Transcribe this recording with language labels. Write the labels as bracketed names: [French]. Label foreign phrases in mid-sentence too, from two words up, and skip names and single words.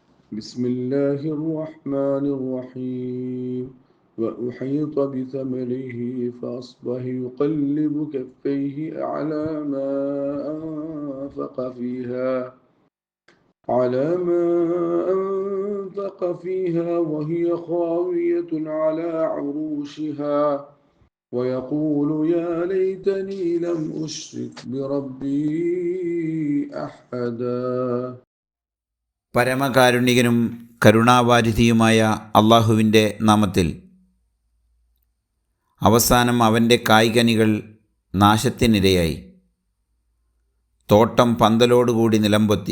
[Arabic] بسم الله الرحمن الرحيم وأحيط بثمره فأصبح يقلب كفيه على ما أنفق فيها وهي خاوية على عروشها ويقول يا ليتني لم أشرك بربي أحدا. [Malayalam] പരമകാരുണികനും കരുണാവാരിധിയുമായ അള്ളാഹുവിൻ്റെ നാമത്തിൽ. അവസാനം അവൻ്റെ കായ്കനികൾ നാശത്തിനിരയായി. തോട്ടം പന്തലോടുകൂടി നിലംപൊത്തി.